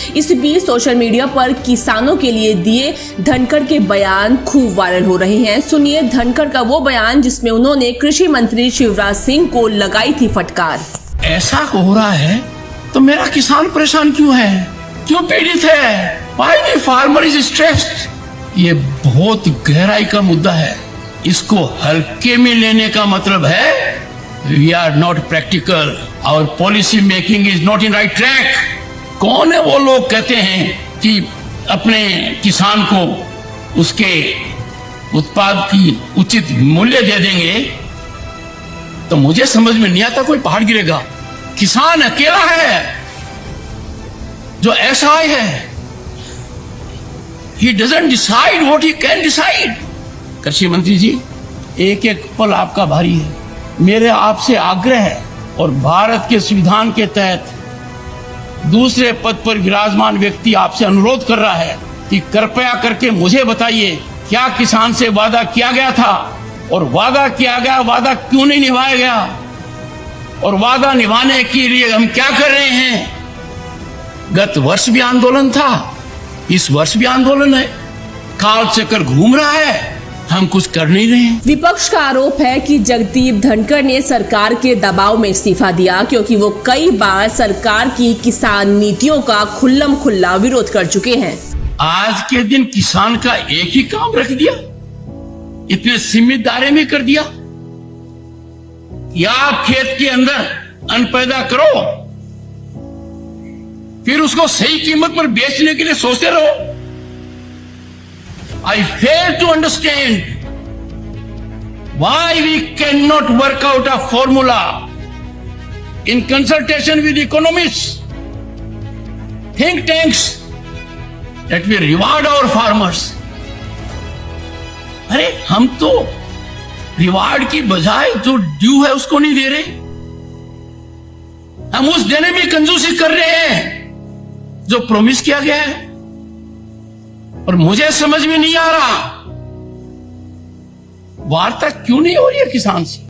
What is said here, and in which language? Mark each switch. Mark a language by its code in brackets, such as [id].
[hi] इस बीच social media पर किसानों के लिए दिए धनखड़ के बयान खूब वायरल हो रहे हैं। सुनिए धनखड़ का वो बयान जिसमें उन्होंने कृषि मंत्री शिवराज सिंह को लगाई थी फटकार। ऐसा हो रहा है तो मेरा किसान परेशान क्यों है, क्यों पीड़ित है? [en] Why the farmer is stressed? [hi] ये बहुत गहराई का मुद्दा है। इसको हल्के में लेने का मतलब है [en] We are not practical, our policy making is not in right track. [hi] कौन है वो लोग कहते हैं कि अपने किसान को उसके उत्पाद की उचित मूल्य दे देंगे? तो मुझे समझ में नहीं आता कोई पहाड़ गिरेगा। किसान अकेला है जो ऐसा है, [en] he doesn't decide what he can decide। [hi] कृषि मंत्री जी, एक एक पल आपका भारी है। मेरे आपसे आग्रह है और भारत के संविधान के तहत दूसरे पद पर विराजमान व्यक्ति आपसे अनुरोध कर रहा है कि कृपया करके मुझे बताइए क्या किसान से वादा किया गया था और वादा किया गया वादा क्यों नहीं निभाया गया, और वादा निभाने के लिए हम क्या कर रहे हैं? गत वर्ष भी आंदोलन था, इस वर्ष भी आंदोलन है, काल चक्कर घूम रहा है, हम कुछ कर नहीं रहे हैं। विपक्ष का आरोप है कि जगदीप धनखड़ ने सरकार के दबाव में इस्तीफा दिया क्योंकि वो कई बार सरकार की किसान नीतियों का खुल्लम खुल्ला विरोध कर चुके हैं। आज के दिन किसान का एक ही काम रख दिया, इतने सीमित दायरे में कर दिया। या खेत के अंदर अन्न पैदा करो, फिर उसको सही कीमत पर बेचने के लिए सोचते रहो। [en] I fail to understand why we cannot work out a formula in consultation with economists, think tanks, that we reward our farmers। [hi] अरे हम तो रिवार्ड की बजाय जो ड्यू है उसको नहीं दे रहे। हम उस देने में कंजूसी कर रहे हैं जो प्रॉमिस किया गया है, और मुझे समझ में नहीं आ रहा वार्ता क्यों नहीं हो रही है किसान से।